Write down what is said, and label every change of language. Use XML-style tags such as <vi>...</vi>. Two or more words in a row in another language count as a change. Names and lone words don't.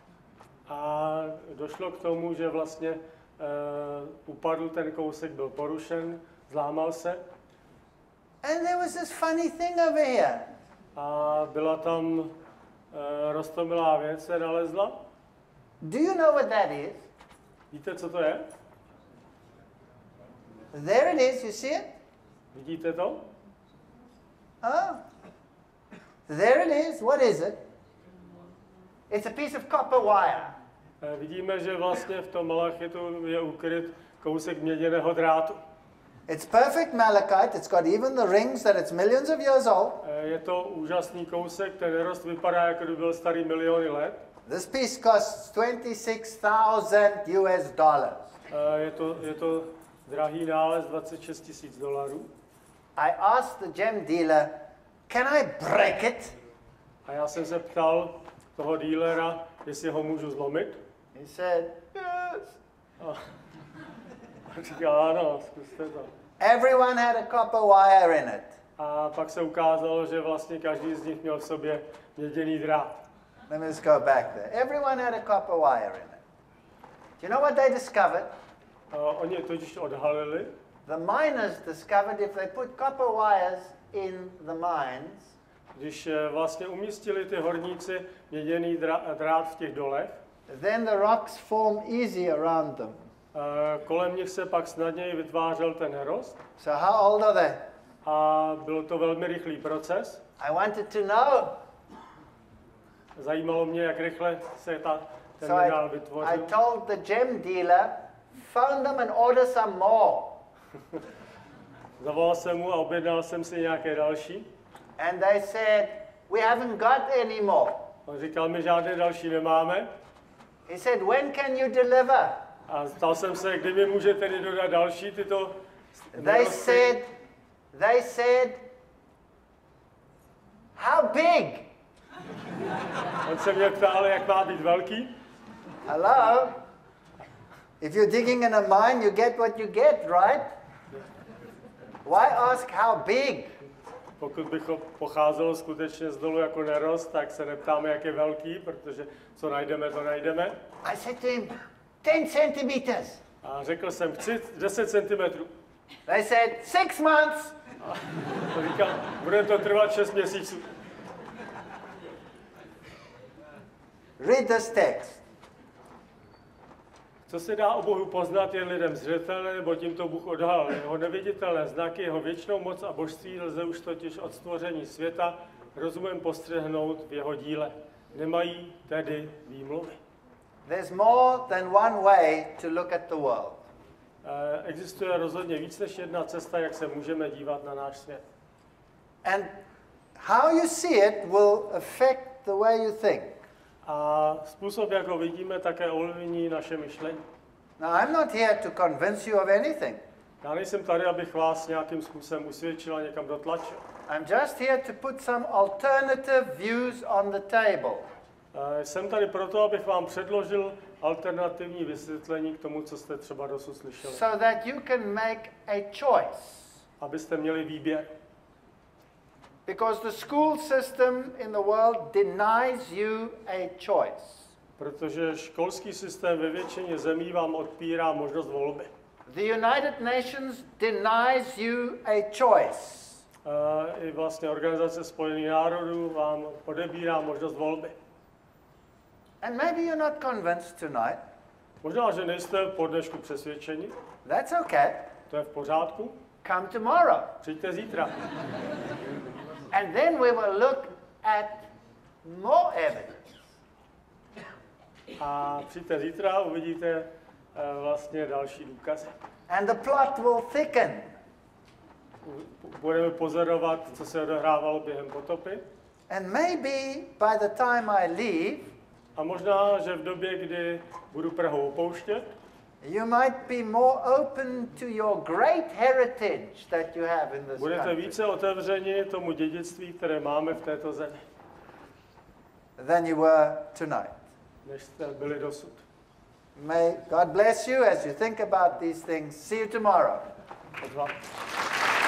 <cs>A došlo k tomu, že vlastně upadl ten kousek, byl porušen, zlámal se.</cs> <en>And there was this funny thing over here.</en> <cs>A byla tam roztomilá věc, se nalezla.</cs> <en>Do you know what that is?</en> <cs>Víte, co to je?</cs> <en>There it is, you see it?</en> <cs>Vidíte to?</cs> <en>Oh. There it is. What is it? It's a piece of copper wire.</en> <cs>Vidíme, že vlastně v tom malachitu je ukryt kousek měděného drátu.</cs> <en>It's perfect malachite. It's got even the rings that it's millions of years old.</en> <cs>Je to úžasný kousek, ten nerost vypadá, jako by byl starý miliony let.</cs> <en>This piece costs $26,000 US.</en> <cs>Je to drahý nález, $26,000.</cs> <en>I asked the gem dealer, can I break it?</en> <cs>A já jsem se ptal toho dílera, jestli ho můžu zlomit.</cs> <en>He said, yes.</en> <cs>A říkal, ano, zkuste to.</cs> <en>Everyone had a copper wire in it.</en> <cs>A pak se ukázalo, že vlastně každý z nich měl v sobě měděný drát.</cs> <en>Let me just go back there. Everyone had a copper wire in it. Do you know what they discovered?</en> <cs>Oni totiž odhalili.</cs> <en>The miners discovered if they put copper wires in the mines,</en> <cs>Když vlastně umístili ty horníci měděný drát v těch dolech,</cs> <en>then the rocks form easy around them.</en> <cs>kolem nich se pak snadněji vytvářel ten nerost.</cs> <en>So how old are they?</en> <cs>A byl to velmi rychlý proces.</cs> <en>I wanted to know.</en> <cs>Zajímalo mě, jak rychle se ten</cs> <en>So</en> <cs>minerál</cs> <en>I</en> <cs>vytvořil.</cs> <en>told the gem dealer, phone them and order some more.</en> <cs>Zavolal jsem mu a objednal jsem si nějaké další.</cs> <en>And they said, we haven't got any more.</en> <cs>On říkal, my žádné další nemáme.</cs> <en>He said, when can you deliver?</en> <cs>A ptal jsem se, kdy mi může tedy dodat další tyto</cs> <en>They said, how big?</en> <cs>On se mě ptal, jak má být velký.</cs> <en>Hello? If you're digging in a mine, you get what you get, right? Why ask how big?</en> <cs>Pokud bych pocházelo skutečně z dolu jako nerost, tak se neptáme, jak je velký, protože co najdeme, to najdeme.</cs> <en>I said to him, 10 centimeters.</en> <cs>A řekl jsem, chci 10 cm.</cs> <en>They said, 6 months.</en> <cs>A to říkal, bude to trvat 6 měsíců.</cs> <en>Read this text.</en> <cs>Co se dá o Bohu poznat, jen lidem zřetelné, nebo tímto Bůh odhalil. Jeho neviditelné znaky, jeho věčnou moc a božství lze už totiž od stvoření světa rozumem postřehnout v jeho díle. Nemají tedy výmluvy.</cs> <en>There's more than one way to look at the world.</en> <cs>Existuje rozhodně víc než jedna cesta, jak se můžeme dívat na náš svět.</cs> <en>And how you see it will affect the way you think.</en> <cs>A způsob, jak ho vidíme, také ovlivní naše myšlení.</cs> <en>Now, I'm not here to convince you of anything.</en> <cs>Já nejsem tady, abych vás nějakým způsobem usvědčil a někam dotlačil.</cs> <en>I'm just here to put some alternative views on the table.</en> <cs>Jsem tady proto, abych vám předložil alternativní vysvětlení k tomu, co jste třeba dosud slyšeli.</cs> <en>So that you can make a choice.</en> <cs>Abyste měli výběr.</cs> <en>Because the school system in the world denies you a choice.</en> <cs>Protože školský systém ve většině zemí vám odpírá možnost volby.</cs> <en>The United Nations denies you a choice.</en> <cs>I vlastně Organizace spojených národů vám odebírá možnost volby.</cs> <en>And maybe you're not convinced tonight.</en> <cs>Možná, že nejste po dnešku přesvědčeni.</cs> <en>That's okay.</en> <cs>To je v pořádku.</cs> <en>Come tomorrow.</en> <cs>Přijďte zítra.</cs> <en>And then we will look at more evidence.</en> <cs>A přijďte zítra a uvidíte vlastně další důkazy.</cs> <en>And the plot will thicken.</en> <cs>Budeme pozorovat, co se odehrávalo během potopy.</cs> <en>And maybe by the time I leave,</en> <cs>a možná, že v době, kdy budu Prahu opouštět,</cs> <en>you might be more open to your great heritage that you have in this</en> <cs>budete</cs> <en>country</en> <cs>více otevřeni tomu dědictví, které máme v této zemi,</cs> <en>than you were tonight.</en> <cs>než jste byli dosud.</cs> <en>May God bless you as you think about these things. See you tomorrow.</en> <cs>Od vás.</cs>